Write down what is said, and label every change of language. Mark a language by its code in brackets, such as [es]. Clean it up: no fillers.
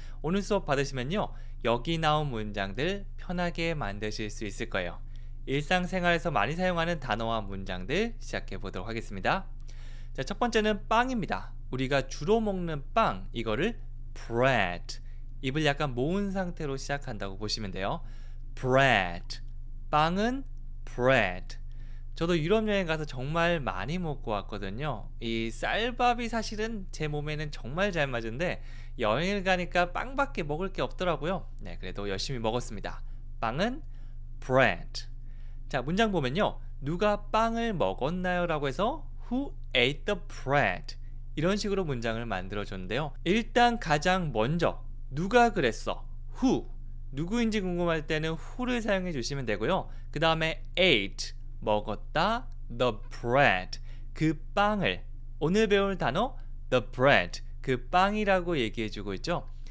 [ko] 오늘 수업 받으시면요. 여기 나온 문장들 편하게 만드실 수 있을 거예요. 일상생활에서 많이 사용하는 단어와 문장들 시작해 보도록 하겠습니다. 자, 첫 번째는 빵입니다. 우리가 주로 먹는 빵, 이거를 bread, 입을 약간 모은 상태로 시작한다고 보시면 돼요. [en] bread, [ko] 빵은 [en] bread. [ko] 저도 유럽 여행 가서 정말 많이 먹고 왔거든요. 이 쌀밥이 사실은 제 몸에는 정말 잘 맞은데 여행을 가니까 빵밖에 먹을 게 없더라고요. 네, 그래도 열심히 먹었습니다. 빵은 bread. 자, 문장 보면요. 누가 빵을 먹었나요? 라고 해서 [en] Who ate the bread? [ko] 이런 식으로 문장을 만들어줬는데요. 일단 가장 먼저 누가 그랬어? [en] Who. [ko] 누구인지 궁금할 때는 who를 사용해 주시면 되고요. 그 다음에 ate. 먹었다. [en] The bread. [ko] 그 빵을. 오늘 배울 단어 [en] the bread. [ko] 그 빵이라고 얘기해 주고 있죠.